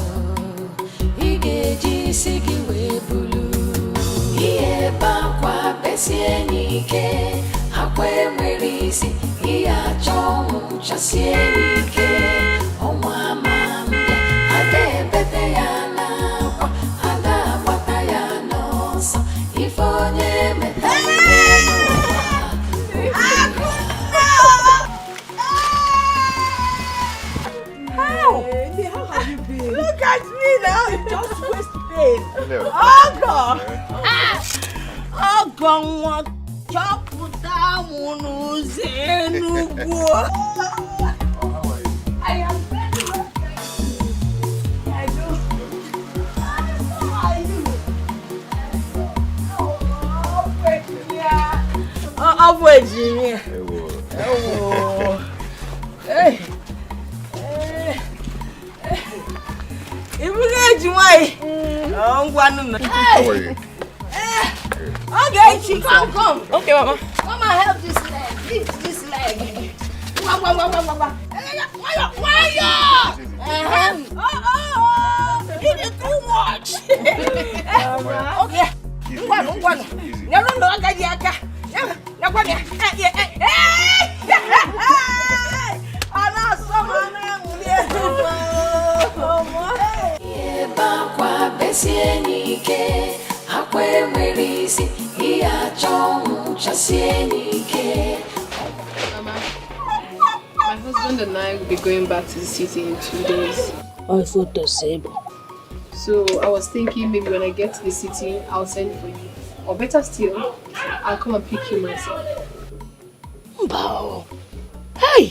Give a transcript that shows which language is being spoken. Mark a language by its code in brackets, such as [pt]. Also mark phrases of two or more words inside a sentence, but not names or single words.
[ig] Ị ga-eji isi gị wee bulu ihe bakwa besie n'ike, akwa enwere isi ihe achọ ọnwụ chasie n'ike. Ọnwa ama mbịa ada ebete ya n'akwa, ada agbata ya n'ọsọ. Ife onye metalụ n'ụwa. [en] How have you been? Look at me now. Just waste pain. Oh God. Oh God. [ig] Chọpụta mụ n'ụzọ Enugu. [en] I am very well, thank you. I do. How are you? Oh, Virginia. Oh, hey. How are you? Okay, she come. Okay, Mama. Mama, help this leg. Lift this leg. Why you? It is too much. Okay. [ig] Bakwa besie n'ike, akwa enwere isi ihe achọ ọnwụ chasie n'ike. [en] Mama, my husband and I will be going back to the city in 2 days. Oh, photo sable. So I was thinking maybe when I get to the city, I'll send for you. Or better still, I'll come and pick you myself. Mbao. Hey!